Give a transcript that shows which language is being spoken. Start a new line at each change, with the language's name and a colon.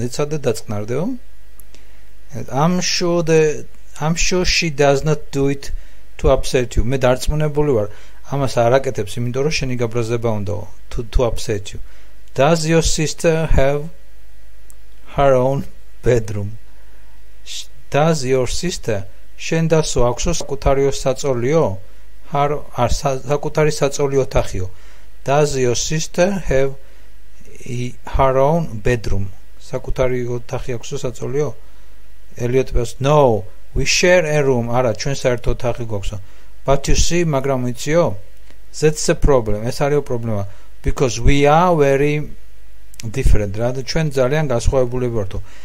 Georgian: ეცადე დაწყნარდეო.
English: I'm sure she does not do it to upset you.
Georgian: მე დარწმუნებული ვარ ამას არ აკეთებს, იმიტომ რომ შენი გაბრაზება უნდაო.
English: To upset you. Does your sister have her own bedroom? Does your sister
Georgian: შენ დასო აქვსო საკუთარი საწოლიო? საკუთარი საწოლი ოთახიო.
English: Does your sister have her own bedroom?
Georgian: საკუთარი ოთახი აქვსო საწოლიო?
English: Elliot was no, we share a room.
Georgian: არა, ჩვენ საერთო ოთახი გვაქვსო.
English: But you see,
Georgian: მაგრამ იციო?
English: That's the problem.
Georgian: ეს არის პრობლემა.
English: Because we are very different.
Georgian: რა და ჩვენ ძალიან განსხვავებული ვართ.